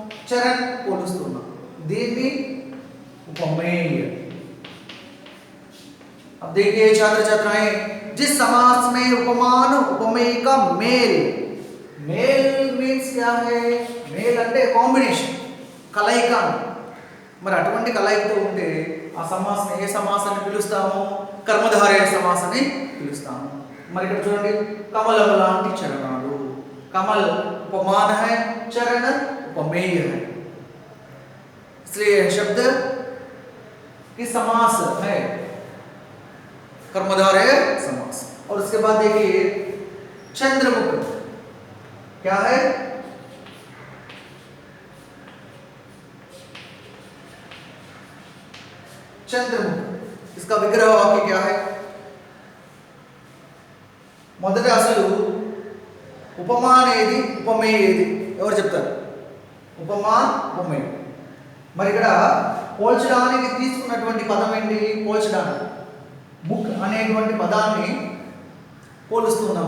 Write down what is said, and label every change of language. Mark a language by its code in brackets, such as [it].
[te] చరణ్ పోలుస్తున్నాం, దీన్ని उपमेय। [hi] अब देखिए छात्र छात्राएं, जिस समास में उपमान उपमेय का मेल, मेल मीन्स क्या है? [te] मेल అంటే కాంబినేషన్, కలయిక. మరి అటువంటి కలయికతో ఉంటే ఆ సమాసాన్ని ఏ సమాసాన్ని పిలుస్తాము? కర్మధారయ సమాసాన్ని పిలుస్తాము. మరి ఇక్కడ చూడండి, కమలం లాంటి చరణాలు, [hi] కమల్ उपमान है, चरण उपमेय है, इसलिए शब्द कि समास है, कर्मधारय समास। और उसके बाद देखिए चंद्रमुख क्या है? चंद्रमुख, इसका विग्रह वाक्य क्या है? [te] మొదట అసలు ఉపమాన్ ఏది, ఉపమేయ ఏది ఎవరు చెప్తారు? ఉపమాన్, ఉపమేయ. మరి ఇక్కడ పోల్చడానికి తీసుకున్నటువంటి పదం ఏంటి? పోల్చడానికి ముక్ అనేటువంటి పదాన్ని పోలుస్తున్నాం.